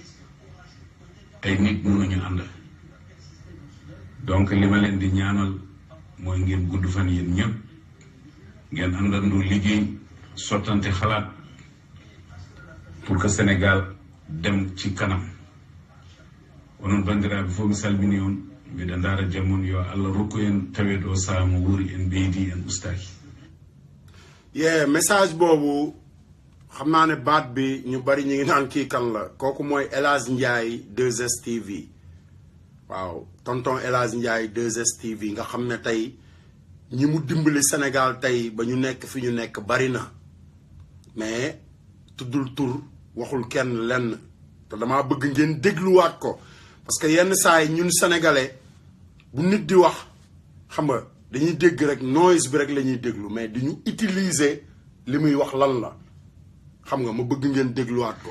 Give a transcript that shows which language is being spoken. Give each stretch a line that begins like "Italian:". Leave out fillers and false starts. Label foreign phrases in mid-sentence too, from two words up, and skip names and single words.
Wolof: ay nit mënuñu ànd donc li ma leen di ñaanal mooy ngeen gudd fan yéen ñëpp ngeen àndandoo liggéey sottante xalaat
French: pour que
Wolof: Sénégal dem ci kanam
Fula: onon bandiraɓe fof mi salmini on mbiɗa ndaara jammon yo Allah rokku en taweɗo o saha mo wuuri en ɓeydi en ustaki
Wolof: message boobu xam naa ne baat bi ñu bari ñu ngi naan kii kan la kooku mooy El Hadj Ndiaye 2STV waaw tonton El Hadj Ndiaye 2STV nga xam ne tey ñi mu dimbali Sénégal tey ba ñu nekk fi ñu nekk bari na mais tuddul tur waxul kenn lenn te damaa bëgg ngeen dégluwaat ko
French: parce que
Wolof: yenn saa yi ñun sénégalais bu nit di wax xam nga dañuy dégg rek noise bi rek la ñuy déglu mais di ñu utiliser li muy wax lan la xam nga ma bëgg ngeen dégluwaat ko.